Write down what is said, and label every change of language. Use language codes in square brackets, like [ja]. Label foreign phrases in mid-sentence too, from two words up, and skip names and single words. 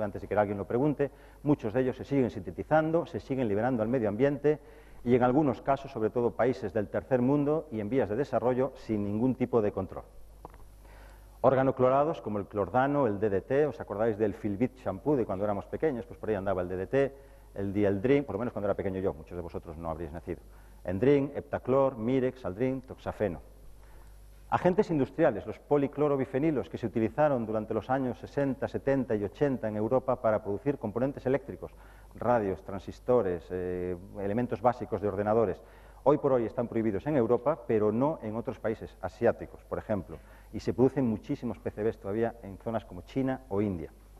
[es] Antes de que alguien lo pregunte, muchos de ellos se siguen sintetizando, se siguen liberando al medio ambiente y en algunos casos, sobre todo países del tercer mundo y en vías de desarrollo, sin ningún tipo de control. Organoclorados como el clordano, el DDT, ¿os acordáis del Filbit shampoo de cuando éramos pequeños? Pues por ahí andaba el DDT, el dieldrin, por lo menos cuando era pequeño yo, muchos de vosotros no habríais nacido. Endrin, heptaclor, mirex, aldrin, toxafeno. Agentes industriales, los policlorobifenilos, que se utilizaron durante los años 60, 70 y 80 en Europa para producir componentes eléctricos, radios, transistores, elementos básicos de ordenadores. Hoy por hoy están prohibidos en Europa, pero no en otros países asiáticos, por ejemplo, y se producen muchísimos PCBs todavía en zonas como China o India.